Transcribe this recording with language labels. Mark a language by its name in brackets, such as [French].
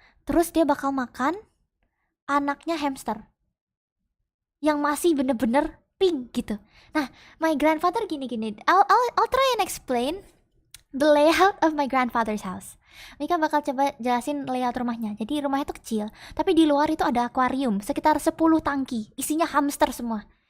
[Indonesian] Terus dia bakal makan anaknya hamster, yang masih bener-bener pink gitu. [English] Nah, my grandfather gini. I'll try and explain the layout of my grandfather's house. [Indonesian] Mika bakal coba jelasin [English] layout [Indonesian] rumahnya. Jadi rumahnya tuh kecil, tapi di luar itu ada akuarium sekitar 10 tangki, isinya hamster semua.